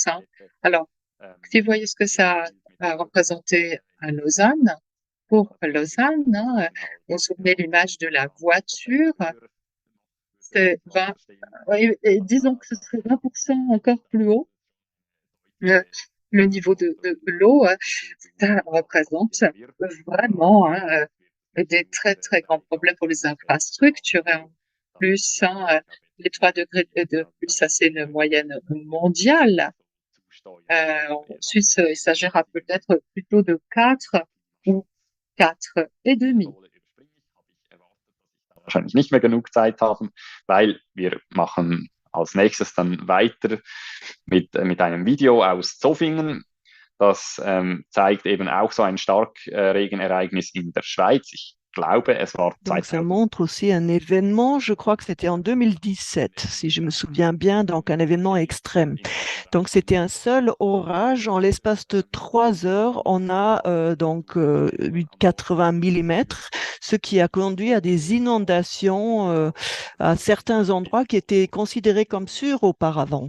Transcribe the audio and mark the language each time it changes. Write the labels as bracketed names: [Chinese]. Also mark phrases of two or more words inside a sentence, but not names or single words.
[French] Alors, si vous voyez ce que ça a représenté à Lausanne, pour Lausanne, vous vous souvenez l'image de la voiture, c'est 20, et disons que ce serait 20% encore plus haut, le niveau de l'eau, ça représente vraiment des très, très grands problèmes pour les infrastructures. Et en plus, les 3 degrés de plus, ça c'est une moyenne mondiale. En Suisse, il s'agira peut-être plutôt de 4 ou 4,5. [German] Wahrscheinlich nicht mehr genug Zeit haben, weil wir machen als nächstes dann weiter mit einem Video aus Zofingen. Das zeigt eben auch so ein Starkregenereignis in der Schweiz. Ich glaube, es war [French] Donc, ça montre aussi un événement, je crois que c'était en 2017, si je me souviens bien, donc un événement extrême. Donc, c'était un seul orage. En l'espace de 3 heures, on a eu 80 mm, ce qui a conduit à des inondations à certains endroits qui étaient considérés comme sûrs auparavant.